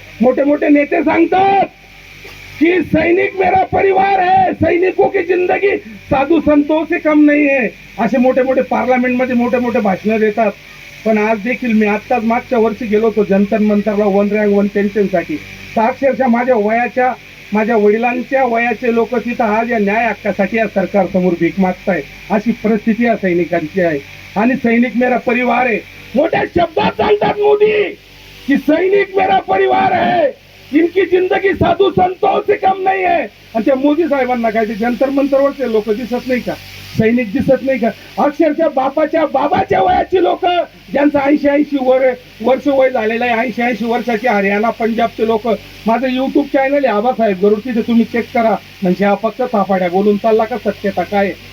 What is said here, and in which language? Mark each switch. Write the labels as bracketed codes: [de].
[mr] मोठे मोठे नेते सांगतात कि [hi] सैनिक मेरा परिवार है, सैनिकों की जिंदगी साधू संतों से कम नहीं है, [mr] असे मोठे मोठे पार्लमेंट मध्ये मोठे मोठे भाषणं देतात. पण आज देखील मी आत्ताच मागच्या वर्षी गेलो होतो जंतर मंतरला 1 रँक 1 पेन्शनसाठी. तर अक्षरशः माझ्या वडिलांच्या वयाचे लोक तिथं आज या न्याय हक्कासाठी या सरकारसमोर भीक मागताय. अशी परिस्थिती या सैनिकांची आहे. आणि [hi] सैनिक मेरा परिवार है [mr] मोठ्या शब्दात सांगतात मोदी की [hi] सैनिक मेरा परिवार है, इनकी जिंदगी साधू संतों से कम नहीं है. [mr] आणि त्या मोदी साहेबांना काय ते जंतर मंतरवरचे लोक दिसत नाही का, सैनिक दिसत नाही का? अक्षरशः बाबाच्या वयाची लोक ज्यांचं 80 वर्ष वय झालेलं आहे, 80 वर्षाचे हरियाणा पंजाबचे लोक. माझं युट्यूब चॅनल आहे आबासाहेब गरुड, तिथे तुम्ही चेक करा. म्हणजे हा फक्त थापाड्या बोलून चालला का, सत्यता काय?